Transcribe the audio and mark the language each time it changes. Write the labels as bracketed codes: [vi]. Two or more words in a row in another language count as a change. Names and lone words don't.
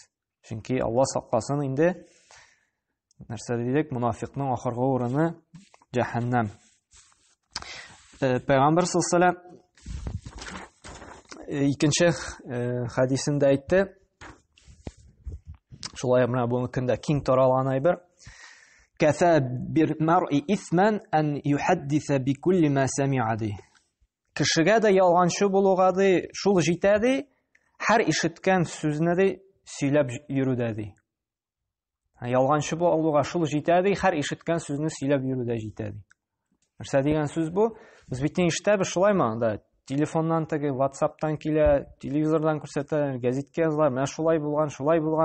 [tt] Чөнки Алла сакласын инде, нәрсә дидек, мунафикның ахыргы урыны җәһәннәм. Пәйгамбер [ar] صلى الله عليه [tt] икенче хадисендә әйтте, шулай менә буны көндә киң таралган әйбер. [ar] كفى بالمرء إثما أن يحدث بكل ما سمع ди. [tt] Кешегә дә ялганчы булуга ди, шул җитә ди, һәр ишеткән сүзне ди сөйләп йөрүдә ди. Ялганчы булуга шул җитә ди, һәр ишеткән сүзне сөйләп йөрүдә җитә ди. Нәрсә дигән сүз бу? Без бит ишетәбез шулаймы анда? Телефоннан теге WhatsApp-тан килә, телевизордан күрсәтәләр, гәзиткә язалар, менә шулай булган, шулай булган.